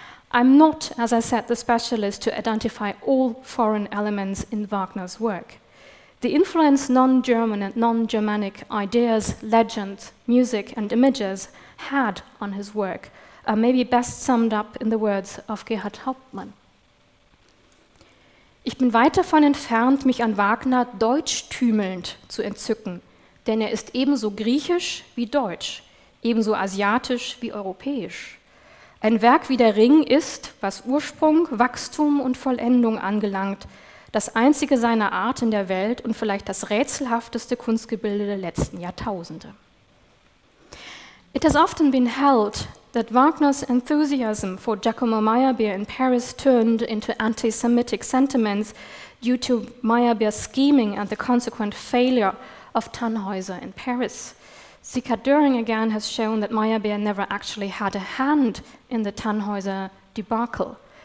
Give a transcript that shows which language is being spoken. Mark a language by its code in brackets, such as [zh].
[en] I'm not, as I said, the specialist to identify all foreign elements in Wagner's work. The influence non-German and non-Germanic ideas, legends, music, and images had on his work are maybe best summed up in the words of Gerhard Hauptmann. [de] Ich bin weit davon entfernt, mich an Wagner deutschtümelnd zu entzücken, denn er ist ebenso griechisch wie deutsch, ebenso asiatisch wie europäisch. Ein Werk wie der Ring ist, was Ursprung, Wachstum und Vollendung angelangt, das einzige seiner Art in der Welt und vielleicht das rätselhafteste Kunstgebilde der letzten Jahrtausende. [en] It has often been held that Wagner's enthusiasm for Giacomo Meyerbeer in Paris turned into anti-Semitic sentiments due to Meyerbeer's scheming and the consequent failure of Tannhäuser in Paris. Sieghart Döring again has shown that Meyerbeer never actually had a hand in the Tannhäuser debacle.